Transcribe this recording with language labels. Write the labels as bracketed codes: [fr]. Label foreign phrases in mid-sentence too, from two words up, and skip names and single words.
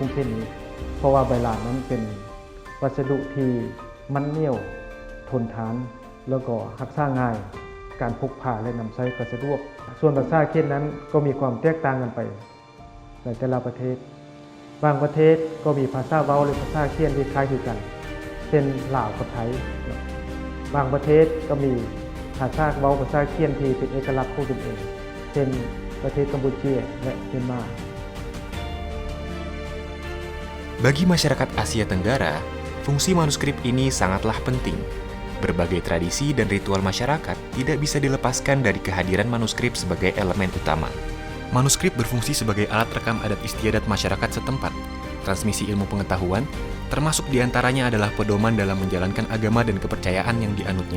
[th] งเทพนี้เพราะว่าใบลานนั้นเป็นวัสดุที่มันเหนียวทนทานแล้วก็รักษาง่ายการพกพาและนำใช้ก็สะดวกส่วนภาษาเขียนนั้นก็มีความแตกต่างกันไปในแต่ละประเทศบางประเทศก็มีภาษาเว้าหรือภาษาเขียนที่คล้ายคลึงกันเช่นลาวกับไทยบางประเทศก็มีภาษาเว้าภาษาเขียนที่เป็นเอกลักษณ์ของตนเองเช่นประเทศกัมพูชาและเมียนมา [id] Bagi masyarakat Asia Tenggara, fungsi manuskrip ini sangatlah penting. Berbagai tradisi dan ritual masyarakat tidak bisa dilepaskan dari kehadiran manuskrip sebagai elemen utama. Manuskrip berfungsi sebagai alat rekam adat istiadat masyarakat setempat, transmisi ilmu pengetahuan, termasuk diantaranya adalah pedoman dalam menjalankan agama dan kepercayaan yang dianutnya.